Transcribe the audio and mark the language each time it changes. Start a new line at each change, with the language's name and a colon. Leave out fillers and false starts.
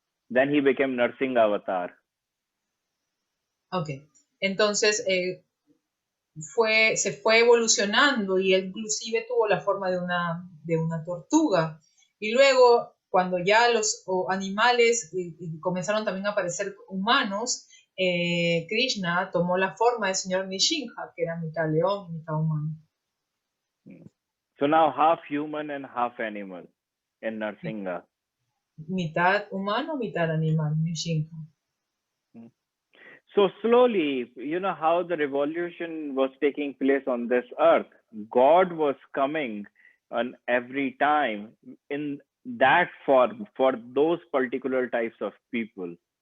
English: Then he became Nursing Avatar.
Spanish: Okay, entonces se fue evolucionando y él inclusive tuvo la forma de una tortuga. Y luego, cuando ya los animales comenzaron también a aparecer humanos, Krishna tomó la forma del señor Nishinja, que era mitad león y mitad humano.
English: So now half human and half animal in Narsinga.
Spanish: Mitad humano, mitad animal, Nishinja.
English: So slowly, how the revolution was taking place on this earth. God was coming on every time in that form for those particular types of people.